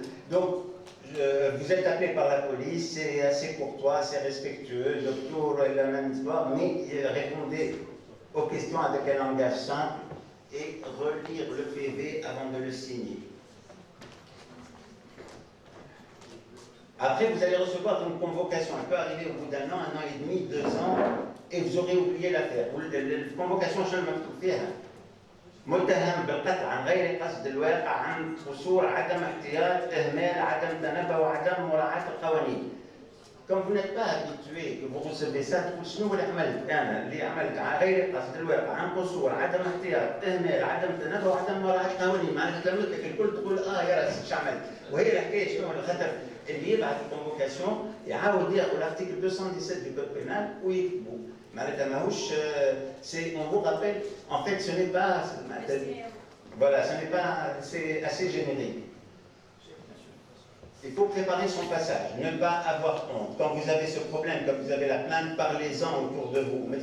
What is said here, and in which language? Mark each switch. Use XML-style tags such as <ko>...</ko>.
<fr>Donc, vous êtes appelé par la police, c'est assez courtois, assez respectueux, le docteur est la même histoire, mais répondez aux questions avec un langage simple et relire le PV avant de le signer. Après, vous allez recevoir une convocation. Elle peut arriver au bout d'un an et demi, 2 ans, et vous aurez oublié l'affaire. La convocation, je le mets</fr> <ar>فيها. متهم بالقطع عن غير قصد الواقع عن قصور عدم احتياط اهمال عدم تنبه وعدم مراعاة القوانين.</ar> <fr>Quand vous n'êtes pas habitué, que vous recevez ça,</fr> <ar>تقول شنو اللي عملت انا اللي عملت عن غير قصد الواقع عن قصور عدم احتياط اهمال عدم تنبه وعدم مراعاة القوانين. معناتها تلمتك الكل تقول يا راسي شو عملت. وهي الحكايه شنو الخطر اللي يبعث الكونفوكاسيون يعاود ياخذ</ar> <fr>l'article 217 du code pénal</fr> <ar>ويكتبوا. معناتها ماهوش</ar> <fr>on vous rappelle, en fait ce n'est pas voilà, ce n'est pas, c'est assez générique. Il faut préparer son passage, ne pas avoir honte. Quand vous avez ce problème, quand vous avez la plainte, parlez-en autour de vous.</fr>